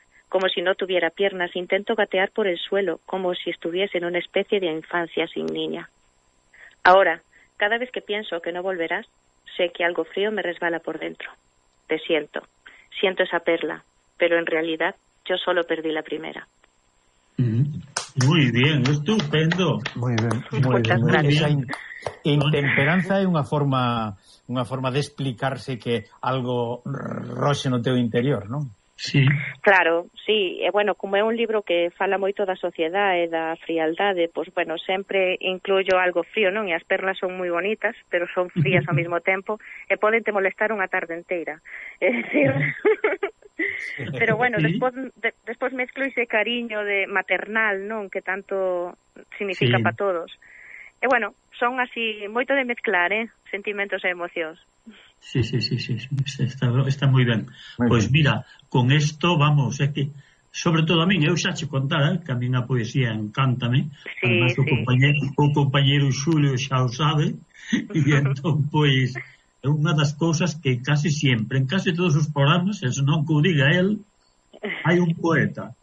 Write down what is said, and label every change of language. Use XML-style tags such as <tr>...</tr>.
<es>Como si no tuviera piernas, intento gatear por el suelo, como si estuviese en una especie de infancia sin niña. Ahora, cada vez que pienso que no volverás, sé que algo frío me resbala por dentro. Te siento. Siento esa perla. Pero en realidad, yo solo perdí la primera. Muy bien, estupendo. Muy bien, muy bien.</es> <gl>Esa intemperanza é unha forma de explicarse que algo roxe no teu interior, non? Sí. Claro, sí. E bueno, como é un libro que fala moito da sociedade e da frialdade, pues bueno, sempre incluyo algo frío, non? E as perlas son moi bonitas, pero son frías ao mesmo tempo e poden te molestar unha tarde inteira. É dicir...</gl> <es>Pero bueno, después mezclo ese cariño de maternal, non, que tanto significa, sí, para todos.</es> <gl>E bueno, son así moito de mezclar, sentimentos e emocións. Sí, está moi ben. Pois mira, con esto vamos, que sobre todo a min, eu xa che contara que a min a poesía encántame, sí,</gl> <es>además</es> <gl>sí. O compañero Xulio xa o sabe, e entón pois é unha das cousas que casi sempre, en casi todos os programas, se non que o diga él, hai un poeta.</gl>